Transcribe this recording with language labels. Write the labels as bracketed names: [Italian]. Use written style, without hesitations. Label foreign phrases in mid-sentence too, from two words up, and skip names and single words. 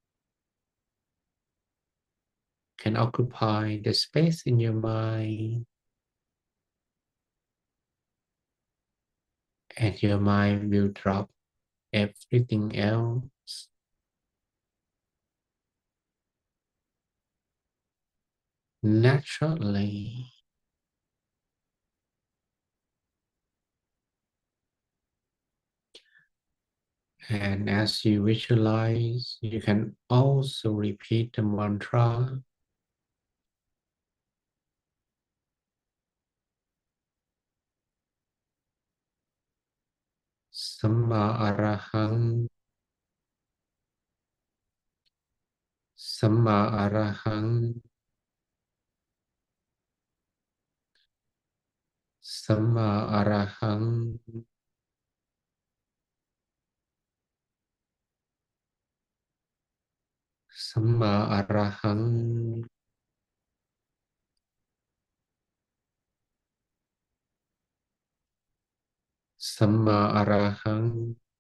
[English] can occupy the space in your mind, and your mind will drop everything else naturally. And as you visualize, you can also repeat the mantra. [Pali] Samma arahang, samma arahang, samma arahang, samma arahang, samma arahang.